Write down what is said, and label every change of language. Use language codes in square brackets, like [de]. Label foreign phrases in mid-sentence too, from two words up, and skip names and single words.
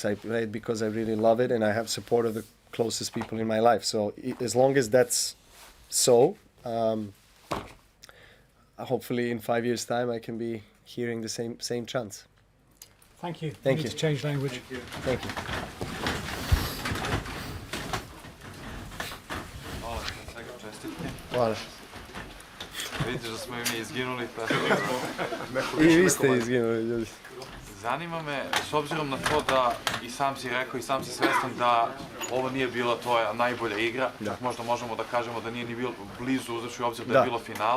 [en] I play it because I really love it and I have support of the closest people in my life. So as long as that's so, hopefully in 5 years' time I can be hearing the same chants. Thank you. Thank We you. need to change language. Thank you. [sr] Hvala, svega čestitke. Hvala. Vidiš da smo i mi izginuli, tako I vi ste izginuli, ljudi. zanima me, s obzirom na to da i sam si rekao i sam si svestan da ovo nije bila tvoja najbolja igra, čak možda možemo da kažemo da nije ni bilo blizu, uzevši u obzir da je bilo finale.